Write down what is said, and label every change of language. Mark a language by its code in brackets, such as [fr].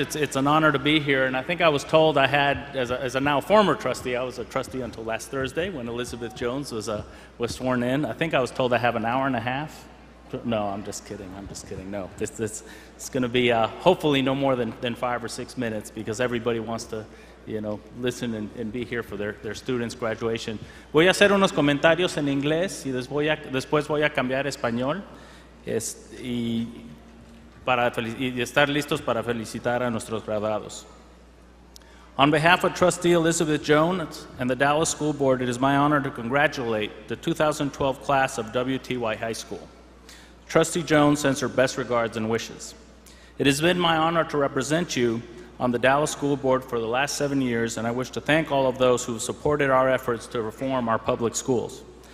[en] It's an honor to be here, and I think I was told I had, as a now former trustee, I was a trustee until last Thursday when Elizabeth Jones was sworn in. I think I was told I have an hour and a half. No, I'm just kidding. No, it's going to be hopefully no more than 5 or 6 minutes because everybody wants to, listen and be here for their students' graduation. [es] Voy a hacer unos comentarios en inglés y después voy a cambiar a español y estar listos para felicitar a nuestros graduados. [en] On behalf of Trustee Elizabeth Jones and the Dallas School Board, it is my honor to congratulate the 2012 class of WTY High School. Trustee Jones sends her best regards and wishes. It has been my honor to represent you on the Dallas School Board for the last 7 years, and I wish to thank all of those who have supported our efforts to reform our public schools.